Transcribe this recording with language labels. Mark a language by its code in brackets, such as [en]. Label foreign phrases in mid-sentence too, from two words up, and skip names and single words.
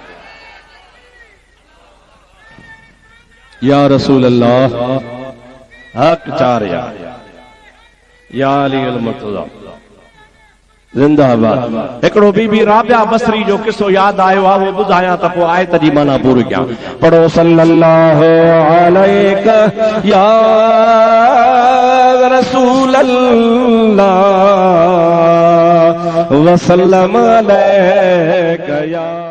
[ar] يا رسول الله [sd] हक चार [ar] يا علي المرتضى, जिंदाबाद। [sd] हिकिड़ो बीबी राबिया बसरी जो किस्सो याद आयो आहे, वो ॿुधायां त पोइ आयत जी माना पूरी कयां। [ar] पढ़ो صلى الله عليك يا رسول الله وسلم عليك يا